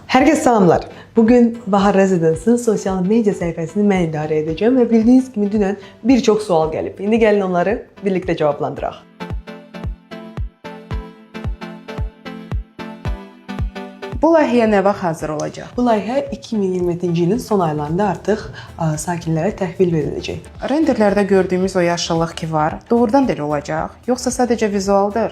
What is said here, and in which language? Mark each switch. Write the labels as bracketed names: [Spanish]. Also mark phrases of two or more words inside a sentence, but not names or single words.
[Turkish] Herkese selamlar. Bugün Bahar Residence'ın sosyal medya sayfasını ben idare edeceğim ve bildiğiniz gibi [Azerbaijani] dünən bir çox sual gəlib. İndi gəlin onları birlikte cevaplandıraq. Bu layihəyə nə vaxt hazır olacaq? Bu layihə 2027-ci ilin son aylarında artıq sakinlərə təhvil veriləcək. Renderlərdə gördüyümüz o yaşıllıq ki var, doğrudan da elə olacaq, yoxsa sadəcə vizualdır?